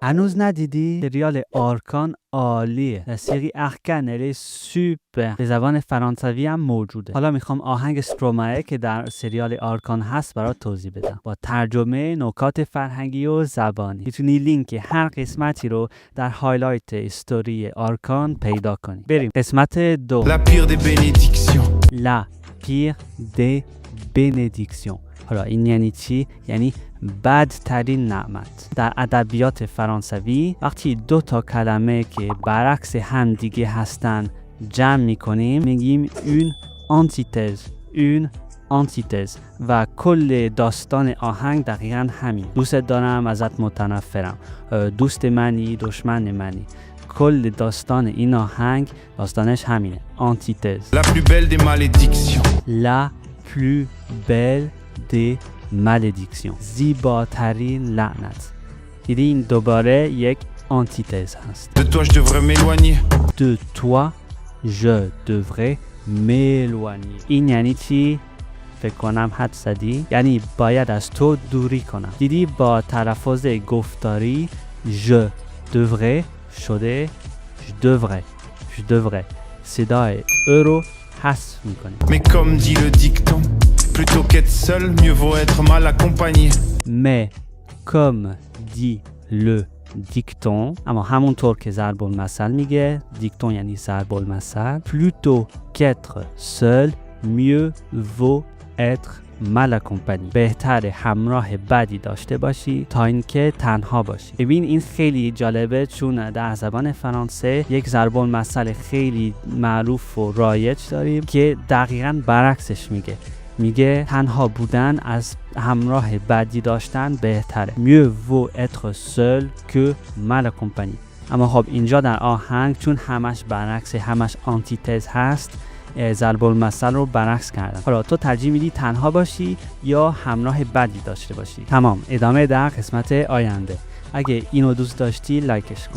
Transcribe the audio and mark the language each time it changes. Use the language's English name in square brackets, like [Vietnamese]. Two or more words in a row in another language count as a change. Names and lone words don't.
[Persian] هنوز ندیدی؟ سریال آرکان عالیه. [French] La série Arcane elle est super. [Persian] به زبان فرانسوی هم موجوده. حالا میخوام آهنگ استرومائه که در سریال آرکان هست برات توضیح بدم با ترجمه، نکات فرهنگی و زبانی. میتونی لینک هر قسمتی رو در هایلایت استوری آرکان پیدا کنی. بریم قسمت 2. [French] La pire des bénédictions. La pire des bénédictions. [Persian] حالا این یعنی چی؟ یعنی بدترین نعمت. در ادبیات فرانسوی وقتی دو تا کلمه که برعکس هم دیگه هستن جمع میکنیم میگیم [French] une antithèse [Persian] و کل داستان آهنگ دقیقا همین. دوست دارم، ازت متنفرم، دوست منی، دشمن منی. کل داستان این آهنگ داستانش همینه. antithèse. [French] La plus belle des malédictions. La plus belle des malédictions. [Persian] زیباترین لعنت. دیدی این دوباره یک آنتیتز هست. [French] De toi je devrais m'éloigner. De toi je devrais m'éloigner. [Persian] این یعنی چی؟ فکر کنم حد زدی. یعنی باید از تو دوری کنم. دیدی با تلفظ گفتاری [French] je devrais [Persian] شده [French] je devrais. [Persian] صدای ا رو حذف میکنیم. [French] Mais comme dit le dicton, plutôt qu'être seul, mieux vaut être mal accompagné. Mais comme dit le dicton، [Persian] اما همونطور که ضرب المثل میگه، دیکتون یعنی ضرب المثل، [French] plutôt qu'être seul, mieux vaut être mal accompagné. [Persian] بهتره همراه بدی داشته باشی تا اینکه تنها باشی. ببین این خیلی جالبه چون در زبان فرانسه یک ضرب المثل خیلی معروف و رایج داریم که دقیقاً برعکسش میگه تنها بودن از همراه بدی داشتن بهتره. [French] mieux vaut être seul que mal accompagné. [Persian] اما خب اینجا در آهنگ چون همش برعکس، همش آنتیتز هست، ضرب المثل رو برعکس کردن. حالا تو ترجیح میدی تنها باشی یا همراه بدی داشته باشی؟ تمام، ادامه در قسمت آینده. اگه اینو دوست داشتی لایکش کن.